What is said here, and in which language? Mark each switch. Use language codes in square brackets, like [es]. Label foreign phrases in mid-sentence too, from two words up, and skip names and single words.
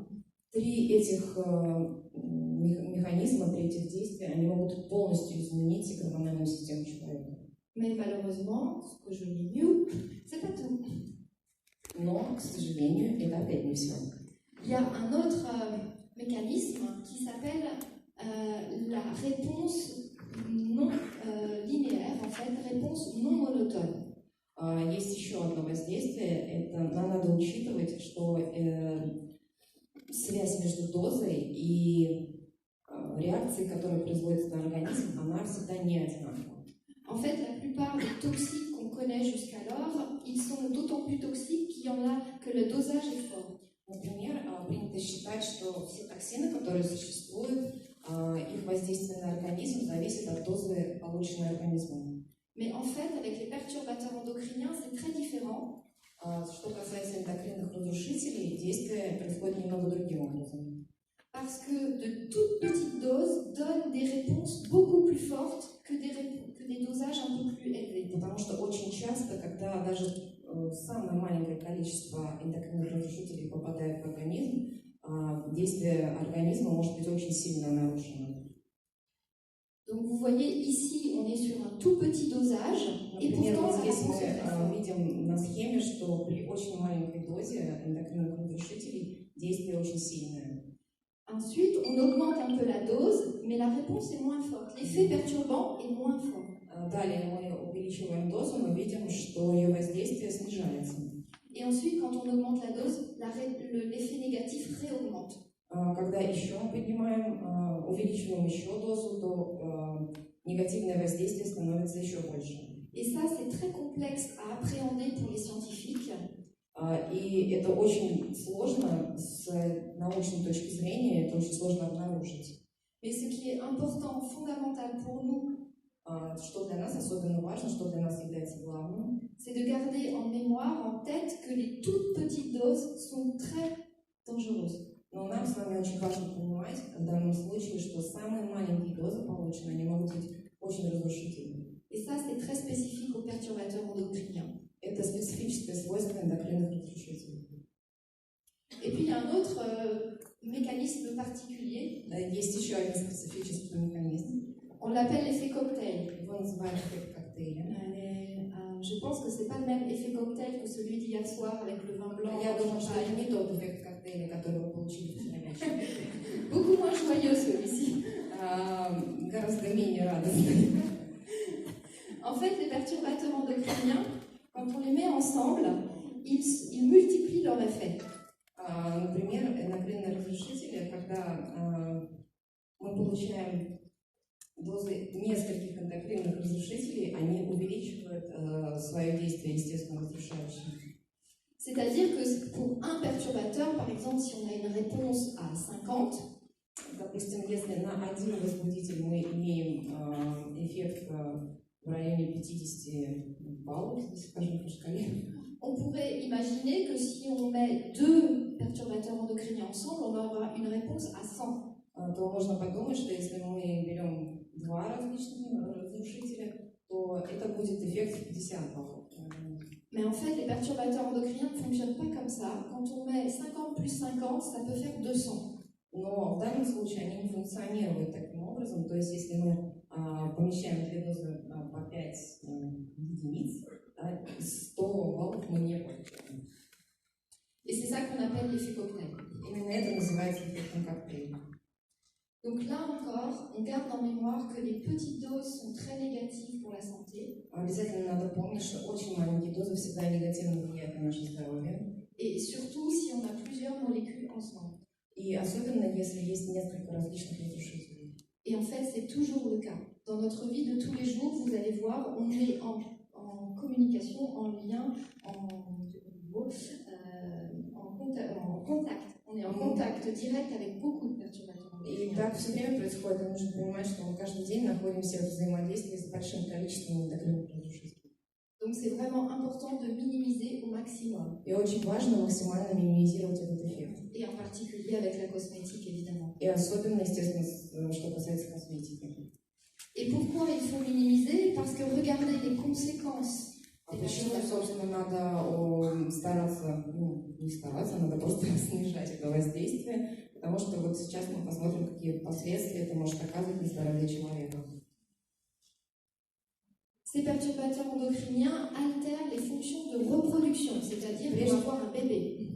[ru] Три этих механизма, три этих действия, они могут полностью изменить гормональную систему человека. [fr] Mais malheureusement, ce que je lis mieux, c'est pas tout. [ru] Но, к сожалению, это опять не все. [fr] Il y a un autre mécanisme qui s'appelle la réponse non linéaire, en fait, réponse non monotone. [ru] Есть еще одно воздействие, это нам надо учитывать, что связь между дозой и реакцией, которая производится на организм, она всегда не одинакова. [fr] En fait, la plupart des toxiques qu'on connaît jusqu'alors, ils sont d'autant plus toxiques qu'il y en a que le dosage est fort. [ru] Например, принято считать, что все токсины, которые существуют, их воздействие на организм зависит от дозы, полученной организмом. [fr] Mais en fait, avec les perturbateurs endocriniens, c'est très différent. [ru] Что касается эндокринных разрушителей, действие происходит немного другим образом. [fr] Parce que de toutes petites doses donnent des réponses beaucoup plus fortes que des dosages un peu plus élevés. [ru] Потому что очень часто, когда даже самое маленькое количество эндокринных разрушителей попадает в организм, действие организма может быть очень сильно нарушено. [fr] Donc vous voyez ici, on est sur un tout petit dosage. [ru] Например, вот здесь мы видим на схеме, что при очень маленькой дозе эндокринных разрушителей действие очень сильное. [fr] Ensuite, on augmente un peu la dose, mais la réponse est moins forte. L'effet perturbant est moins fort. [ru] Далее мы увеличиваем дозу, мы видим, что ее воздействие снижается. [fr] Et ensuite, quand on augmente la dose, l'effet négatif réaugmente. [ru] Когда еще мы поднимаем, увеличиваем еще дозу, то негативное воздействие становится еще больше. [fr] Et ça, c'est très complexe à appréhender pour les scientifiques. [ru] И это очень сложно с научной точки зрения, это очень сложно обнаружить. [fr] Mais ce qui est important, fondamental pour nous, [ru] что для нас особенно важно, что для нас является главным, [fr] c'est de garder en mémoire, en tête, que les toutes petites doses sont très dangereuses. [ru] Но нам с вами очень важно понимать в данном случае, что самые маленькие дозы полученные, они могут быть очень разрушительными. [fr] Et ça, c'est très spécifique aux perturbateurs endocriniens. [ru] Это специфическое свойство эндокринных разрушителей. [fr] Et puis, il y a un autre mécanisme particulier. [ru] Есть еще один специфический механизм. [fr] On l'appelle l'effet cocktail. [ru] Его называют эффект коктейля. [fr] Je pense que ce n'est pas le même effet cocktail que celui d'hier soir avec le vin blanc. [ru] Я думаю, что это не тот эффект коктейля, который вы получили вчера вечером. [fr] Beaucoup moins joyeux celui-ci. [ru] Гораздо менее радостный. [fr] En fait, les perturbateurs endocriniens, quand on les met ensemble, ils multiplient leur effet. [ru] Например, эндокринные разрушители, когда мы получаем дозы нескольких эндокринных разрушителей, они увеличивают свое действие, естественно, разрушающее. [fr] C'est-à-dire que pour un perturbateur, par exemple, si on a une réponse à 50, [ru] допустим, если на один возбудитель мы имеем эффект в районе 50 баллов, скажем, по шкале, [fr] on pourrait imaginer que si on met deux perturbateurs endocriniens ensemble, on aura une réponse à 100. [ru] То можно подумать, что если мы берем два различных разрушителя, то это будет эффект 50 баллов. [fr] Mais en fait, les perturbateurs endocriniens ne fonctionnent pas comme ça. Quand on met 50 plus 50, ça peut faire 200. [ru] Но в данном случае они не функционируют таким образом. То есть, если мы помещаем две дозы по 5 единиц, 100 баллов мы не получаем. [fr] Et c'est ça qu'on appelle l'effet cocktail. [ru] Именно это называется эффектом коктейля. [fr] Donc là, encore, on garde en mémoire que les petites doses sont très négatives pour la santé. [ru] Обязательно надо помнить, что очень маленькие дозы всегда негативно влияют на наше здоровье. [fr] Et surtout si on a plusieurs molécules ensemble. [ru] И особенно, если есть несколько различных разрушителей. [fr] Et en fait, c'est toujours le cas. Dans notre vie de tous les jours, vous allez voir, on est en communication, en lien, en contact. On est en contact direct avec beaucoup de perturbateurs. [ru] И так все время происходит, и нужно понимать, что мы каждый день находимся в взаимодействии с большим количеством эндокринных разрушителей. [fr] Donc c'est vraiment important de minimiser au maximum. [ru] И очень важно максимально минимизировать этот эффект. [fr] Et en particulier avec la cosmétique, évidemment. [ru] И особенно, естественно, что касается косметики. [fr] Et pourquoi il faut minimiser? Parce que regardez les conséquences. [ru] Почему, собственно, надо стараться, не стараться, надо просто снижать это воздействие, потому что вот сейчас мы посмотрим, какие последствия это может оказывать на здоровье человека. [fr] Ces perturbateurs endocriniens altèrent les fonctions de reproduction, c'est-à-dire pour avoir un bébé.